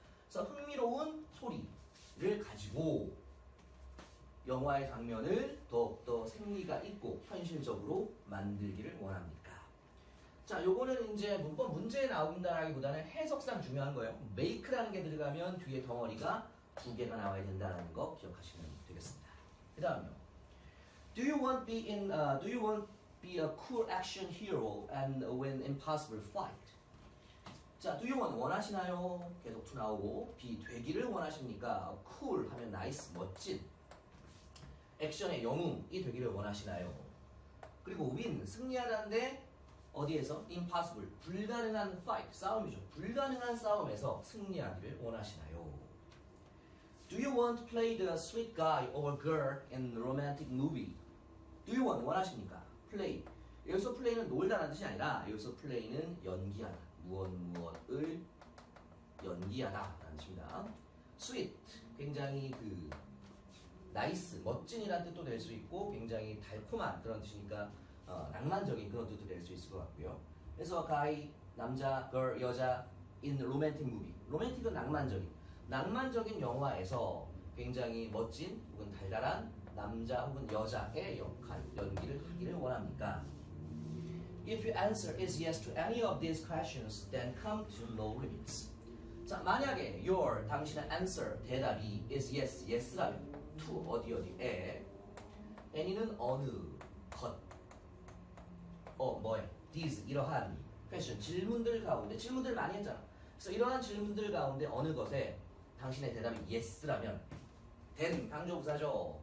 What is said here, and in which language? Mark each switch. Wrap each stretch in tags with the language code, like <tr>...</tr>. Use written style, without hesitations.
<ko>그래서 흥미로운 소리를 가지고 영화의 장면을 더욱더 생리가 있고 현실적으로 만들기를 원합니까? 자, 요거는 이제 문법 문제에 나온다라기보다는 해석상 중요한 거예요. make라는 게 들어가면 뒤에 덩어리가 두 개가 나와야 된다는 거 기억하시면 되겠습니다. 그 다음요.</ko> <en>Do you want be a cool action hero and win impossible fight? 자, do you want</en> <ko>원하시나요? 계속 to 나오고 be 되기를 원하십니까? cool 하면 nice, 멋진. 액션의 영웅이 되기를 원하시나요? 그리고 win, 승리하다는데 어디에서? impossible, 불가능한 fight, 싸움이죠. 불가능한 싸움에서 승리하기를 원하시나요?</ko> <en>Do you want to play the sweet guy or girl in a romantic movie? Do you want,</en> <ko>원하십니까?</ko> <en>play.</en> <ko>여기서 play는 놀다라는 뜻이 아니라 여기서 play는 연기하다. 무엇을 연기하다라는 뜻입니다. sweet, 굉장히 나이스, 멋진이라는 뜻도 낼 수 있고 굉장히 달콤한 그런 뜻이니까 낭만적인 그런 뜻도 낼 수 있을 것 같고요.</ko> <en>그래서 guy, 남자, girl, 여자 in romantic movie.</en> <ko>로맨틱은 낭만적인 영화에서 굉장히 멋진 혹은 달달한 남자 혹은 여자의 역할, 연기를 하기를 원합니까?</ko> <en>If your answer is yes to any of these questions, then come to no limits.</en> <ko>자, 만약에 your, 당신의 answer, 대답이 is yes, yes라면 to, 어디에 any는 어느 것, 뭐에 these, 이러한 question, 질문들 가운데, 질문들 많이 했잖아. 그래서 이러한 질문들 가운데 어느 것에 당신의 대답이 yes라면 then, 강조부사죠.</ko>